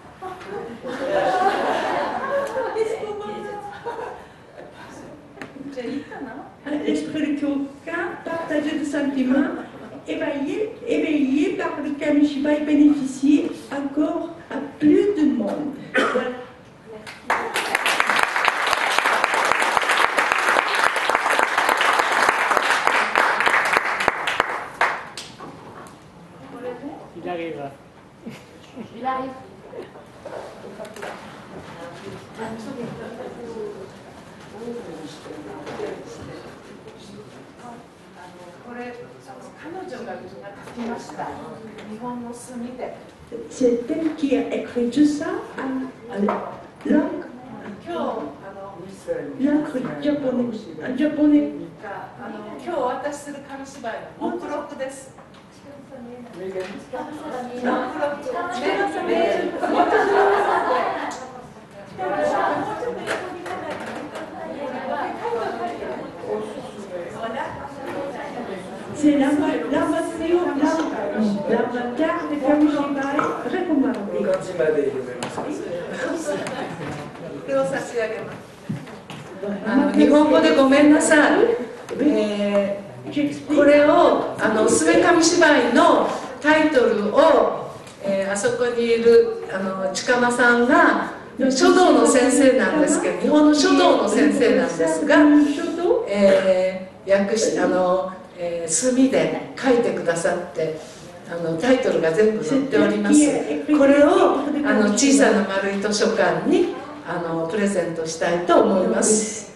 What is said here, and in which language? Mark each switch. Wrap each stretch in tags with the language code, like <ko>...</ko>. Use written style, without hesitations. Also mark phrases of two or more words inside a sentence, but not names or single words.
<fr>L'esprit de Kyoka, partager des sentiments, éveillé par le Kamishibai, bénéficier encore à plus de monde. Voilà. Il arrive. Il arrive.</fr> <ja>これ彼女が書きました。日本の墨で。</ja> <fr>C'est elle qui a écrit tout ça en langue japonais.</fr> <ja>今日お渡しする紙芝居の目録です。</ja> <fr>C'est l'avatar de Kamishibai recommandé.</fr> <ja>これを差し上げます。日本語でごめんなさい。これをすべ紙芝居のタイトルを、あそこにいる近間さんが書道の先生なんですけど、日本の書道の先生なんですが、訳し墨で書いてくださってタイトルが全部載っております。これを小さな丸い図書館にプレゼントしたいと思います。</ja>